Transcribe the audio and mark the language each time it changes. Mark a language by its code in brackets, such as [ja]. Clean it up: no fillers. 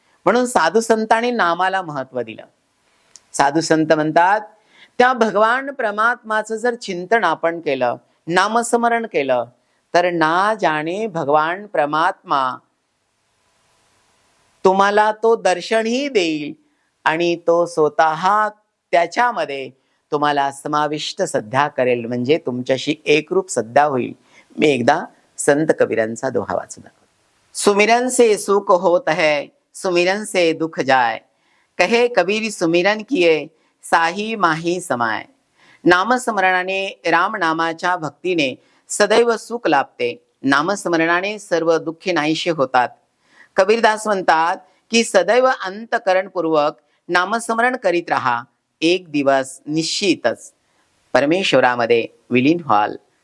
[mr] म्हणून साधू संतांनी नामाला महत्व दिलं. साधू संत म्हणतात, त्या भगवान परमात्माचं जर चिंतन आपण केलं, नामस्मरण केलं, तर ना जाणे भगवान परमात्मा तुम्हाला तो दर्शनही देईल आणि तो स्वतः त्याच्यामध्ये तुम्हाला समाविष्ट सध्या करेल, म्हणजे तुमच्याशी एकरूप सध्या होईल. मी एकदा संत कबीरांचा दोहा वाचला. [hi] सुमिरन से सुख होत है, सुमिरन से दुख जाय, कहे कबीर सुमिरन किए साही माही समाय. [mr] नामस्मरणाने, राम नामाच्या भक्तीने सदैव सुख लाभते. नामस्मरणाने सर्व दुःखे नाहीशे होतात. कबीरदास म्हणतात की सदैव अंतकरणपूर्वक नामस्मरण करीत राहा, एक दिवस निश्चितच परमेश्वरामध्ये विलीन व्हाल.